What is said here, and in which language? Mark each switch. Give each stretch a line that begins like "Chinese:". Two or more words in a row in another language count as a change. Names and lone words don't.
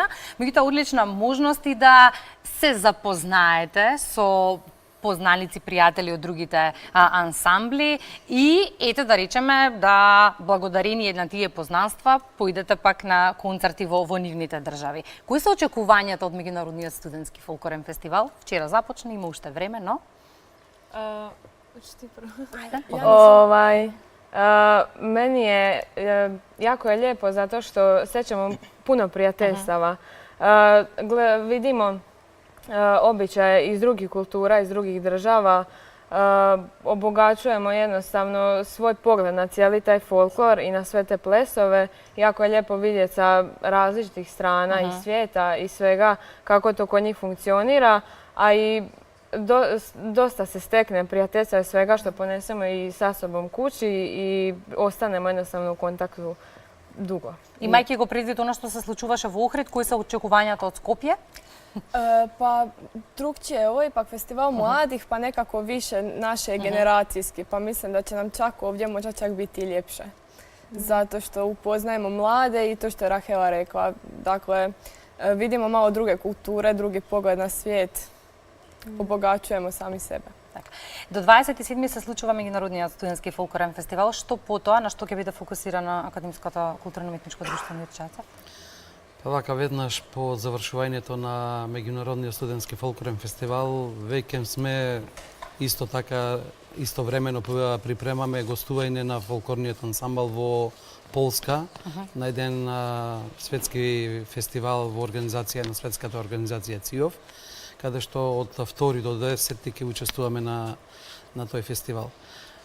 Macedonian: Меѓутоа, одлична можност и да се запознаете со познаници, пријатели од другите ансамбли и ете да речеме да благодарение на тие познанства поидете пак на концерти во нивните држави. Кои се очекувањата од Меѓународниот студентски фолклорен фестивал? Вчера започна, има уште време, но
Croatian: Meni je jako je lijepo zato što sećamo puno prijateljstava. Vidimo običaje iz drugih kultura, iz drugih država, obogaćujemo jednostavno svoj pogled na cijeli taj folklor i na sve te plesove. Jako je lijepo vidjeti sa različitih strana i svijeta i svega kako to kod njih funkcionira, a i dosta se stekne prijateljstva i svega što ponesemo i sa sobom kući i ostanemo jednostavno u kontaktu dugo.
Macedonian: Имајќи го предвид она што се случуваше во Охрид, кои се очекувањата од Скопје?
Croatian: Pa drugčije je ovo ipak festival mladih, pa nekako više naše generacijski, pa mislim da će nam čak ovdje možda čak biti ljepše. Zato što upoznajemo mlade i to što je Rahela rekla. Dakle, vidimo malo druge kulture, drugi pogled na svijet, obogaćujemo sami sebe.
Macedonian: До 27 се случува Меѓународниот студентски фолклорен фестивал. Што потоа, на што ќе биде фокусирана Академското културно-уметничко друштво Мирчаца? Вака веднаш по завршувањето на Меѓународниот студентски фолклорен фестивал, веќе сме исто така истовремено припремаме гостување на фолклорниот ансамбл во Полска на еден светски фестивал во организација на светската организација ЦИОВ, каде што од 2 до 10 ќе учествуваме на тој фестивал.